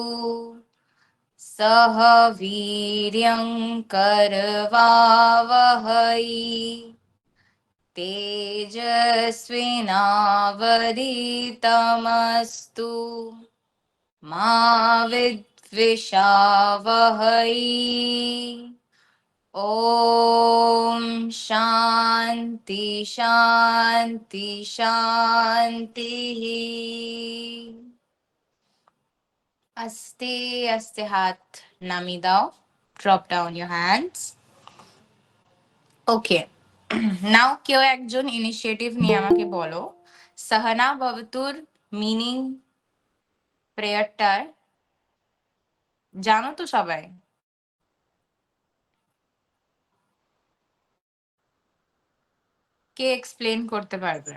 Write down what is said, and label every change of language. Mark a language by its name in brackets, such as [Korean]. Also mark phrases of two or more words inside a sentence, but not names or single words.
[Sanskrit] सह वीर्यं करवावहै तेजस्विनावधीतमस्तु मा विद्विषावहै। ॐ शान्ति शान्ति शान्ति. [Bangla] আস্তে আস্তে হাত নামিয়ে দাও. [English] Drop down your hands. Okay. [Bangla] Now কেউ একজন ইনিশিয়েটিভ নিয়ে আমাকে বলো সাহানা ভবতুর [English] meaning prayerটার [Bangla] জানো তো সবাই? কে এক্সপ্লেন করতে পারবে?